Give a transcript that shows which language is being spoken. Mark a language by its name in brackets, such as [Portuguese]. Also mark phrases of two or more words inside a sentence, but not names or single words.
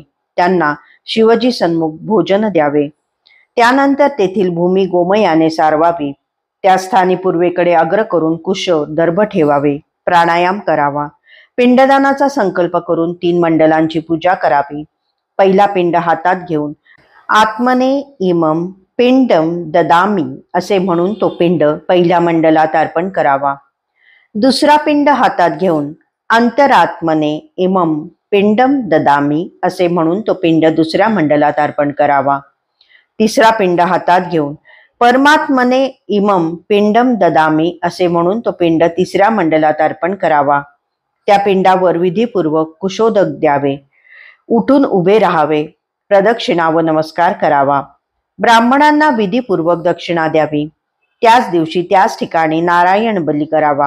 [Marathi] त्यांना शिवजी सन्मुख भोजन द्यावे. त्यानंतर तेथील भूमी गोमयाने सारवावी. त्या स्थानी पूर्वेकडे अग्र करून कुश दर्भ ठेवावे. प्राणायाम करावा. पिंडदानाचा संकल्प करून 3 मंडलांची पूजा करावी. पहिला पिंड हातात घेऊन [Sanskrit] आत्मने इमम पिंडम ददामी [Marathi] असे म्हणून तो पिंड पहिल्या मंडलात अर्पण करावा. दुसरा पिंड हातात घेऊन [Sanskrit] अंतरात्मने इमम पिंडम ददामी [Marathi] असे म्हणून तो पिंड दुसऱ्या मंडलात अर्पण करावा. तिसरा पिंड हातात घेऊन [Sanskrit] परमात्मने इमम पिंडम ददामी [Marathi] असे म्हणून तो पिंड तिसऱ्या मंडलात अर्पण करावा. त्या पिंडावर विधीपूर्वक कुशोदक द्यावे. उठून उभे राहावे. प्रदक्षिणा व नमस्कार करावा. ब्राह्मणांना विधीपूर्वक दक्षिणा द्यावी. त्याच दिवशी त्याच ठिकाणी नारायण बली करावा.